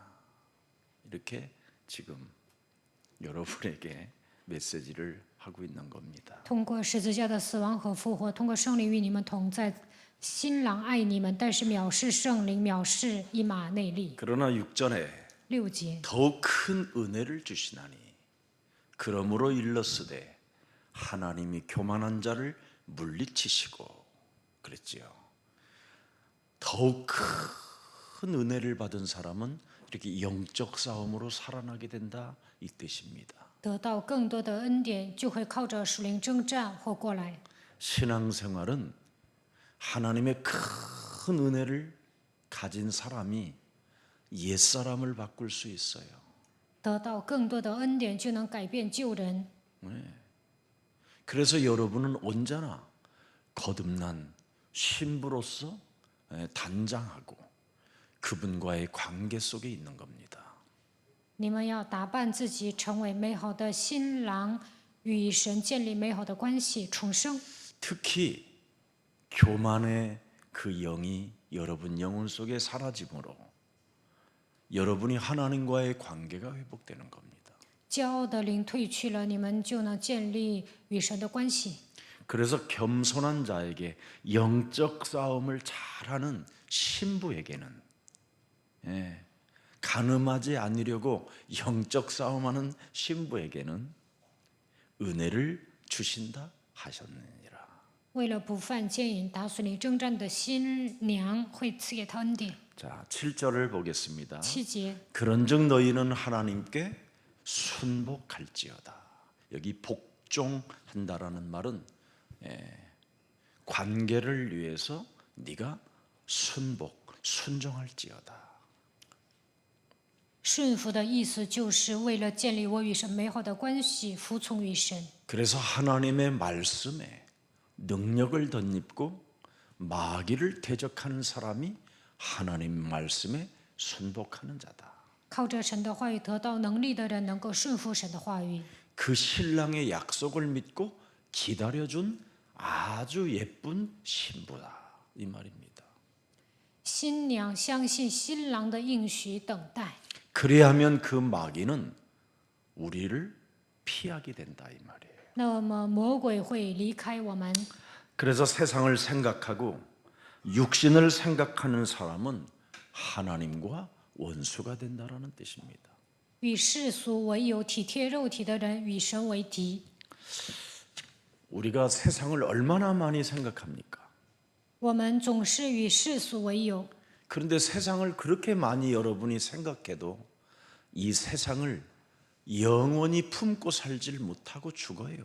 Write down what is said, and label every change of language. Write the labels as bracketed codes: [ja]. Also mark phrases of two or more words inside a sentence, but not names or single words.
[ko] 이렇게 지금 여러분에게 메시지를 하고 있는 겁니다. [zh] 通过十字架的死亡和复活，通过圣灵与你们同在，新郎爱你们，但是藐视圣灵，藐视以马内利。 [ko] 그러나 6절에 [zh] 6节， [ko] 더욱 큰 은혜를 주시나니 그러므로 일렀으되 하나님이 교만한 자를 물리치시고 그랬지요. 더욱 큰 은혜를 받은 사람은 이렇게 영적 싸움으로 살아나게 된다 이 뜻입니다. [zh] 得到更多的恩典，就会靠着属灵征战活过来。 [ko] 신앙생활은 하나님의 큰 은혜를 가진 사람이 옛사람을 바꿀 수 있어요. [zh] 得到更多的恩典，就能改变旧人。 [ko] 그래서 여러분은 언제나 거듭난 신부로서 단장하고 그분과의 관계 속에 있는 겁니다. [zh] 你们要打扮自己，成为美好的新郎，与神建立美好的关系，重生。 [ko] 특히 교만의 그 영이 여러분 영혼 속에 사라짐으로 여러분이 하나님과의 관계가 회복되는 겁니다. [zh] 骄傲的灵退去了，你们就能建立与神的关系。 [ko] 그래서 겸손한 자에게 영적 싸움을 잘하는 신부에게는 간음하지 않으려고 영적 싸움하는 신부에게는 은혜를 주신다 하셨느니라. [zh] 为了不犯奸淫，打算你征战的新娘会赐给他恩典。 [ko] 자, 7절을 보겠습니다. [zh] 7节， [ko] 그런즉 너희는 하나님께 순복할지어다. 여기 복종한다라는 말은 관계를 위해서 네가 순종할지어다. [zh] 顺服的意思就是为了建立我与神美好的关系，服从于神。 [ko] 그래서 하나님의 말씀에 능력을 덧입고 마귀를 대적하는 사람이 하나님 말씀에 순복하는 자다. [zh] 靠着神的话语得到能力的人，能够顺服神的话语。 [ko] 그 신랑의 약속을 믿고 기다려준 아주 예쁜 신부다 이 말입니다. [zh] 新娘相信新郎的应许，等待。 [ko] 그래야하면 그 마귀는 우리를 피하게 된다 이 말이에요. [zh] 那么魔鬼会离开我们。 [ko] 그래서 세상을 생각하고 육신을 생각하는 사람은 하나님과 원수가 된다라는 뜻입니다. [zh] 与世俗为友、体贴肉体的人，与神为敌。 [ko] 우리가 세상을 얼마나 많이 생각합니까? [zh] 我们总是与世俗为友， [ko] 그런데 세상을 그렇게 많이 여러분이 생각해도 이 세상을 영원히 품고 살질 못하고 죽어요.